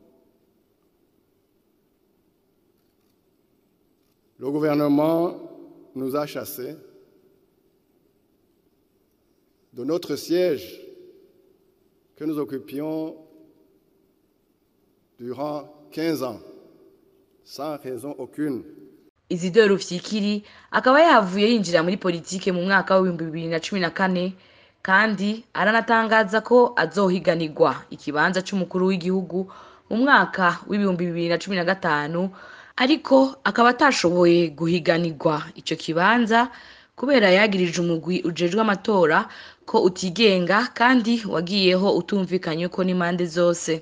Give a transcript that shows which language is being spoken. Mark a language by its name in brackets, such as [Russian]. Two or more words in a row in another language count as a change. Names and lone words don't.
[French] Le gouvernement nous a chassés de notre siège que nous occupions durant 15 ans, sans raison aucune. [Rundi] Isidore Rufyikiri akaba yahavuye yinjira muri politike mu mwaka wa 2014 kandi aranatangaza ko azohiganirwa ikibanza c'umukuru w'igihugu mu mwaka wa 2015, ariko akaba atashoboye guhiganirwa ico kibanza kubera yagirije umugwi ujejwe amatora ko utigenga kandi wagiyeho utumvikanye ko n'impande zose.